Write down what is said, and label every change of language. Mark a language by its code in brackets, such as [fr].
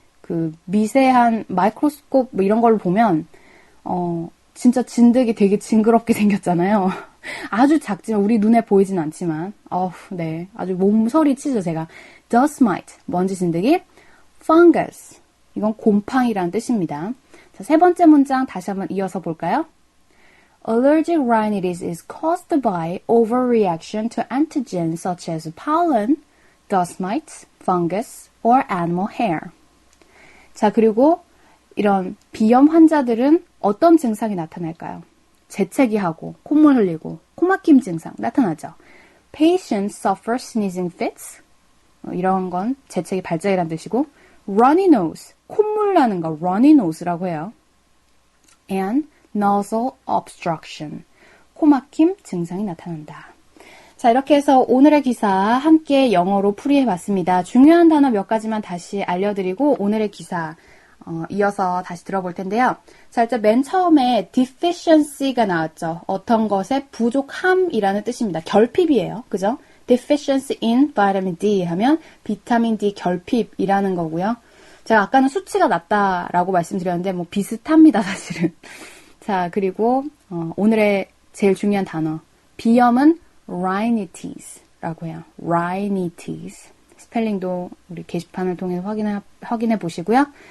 [ko] 그 미세한 마이크로스콥 뭐 이런 걸로 보면 진짜 진드기 되게 징그럽게 생겼잖아요. 아주 작지만 우리 눈에 보이진 않지만 네. 아주 몸서리 치죠, 제가. dust mite. 먼지 진드기. fungus. 이건 곰팡이라는 뜻입니다. 자, 세 번째 문장 다시 한번 이어서 볼까요? [en] Allergic rhinitis is caused by overreaction to antigens such as pollen, dust mites, fungus, or animal hair. [ko] 자, 그리고 이런 비염 환자들은 어떤 증상이 나타날까요? 재채기하고 콧물 흘리고 코막힘 증상 나타나죠. [en] Patients suffer sneezing fits. [ko] 이런 건 재채기 발작이란 뜻이고 runny nose, 콧물 나는 거 runny nose라고 해요. [en] And nasal obstruction, [ko] 코막힘 증상이 나타난다. 자, 이렇게 해서 오늘의 기사 함께 영어로 풀이해봤습니다. 중요한 단어 몇 가지만 다시 알려드리고 오늘의 기사 이어서 다시 들어볼 텐데요. 자, 일단 맨 처음에 deficiency가 나왔죠. 어떤 것의 부족함이라는 뜻입니다. 결핍이에요. 그죠? deficiency in vitamin D 하면 비타민 D 결핍이라는 거고요. 제가 아까는 수치가 낮다라고 말씀드렸는데 뭐 비슷합니다, 사실은. 자, 그리고 오늘의 제일 중요한 단어. 비염은 rhinites라고 해요. rhinites. 스펠링도 우리 게시판을 통해 확인해 보시고요.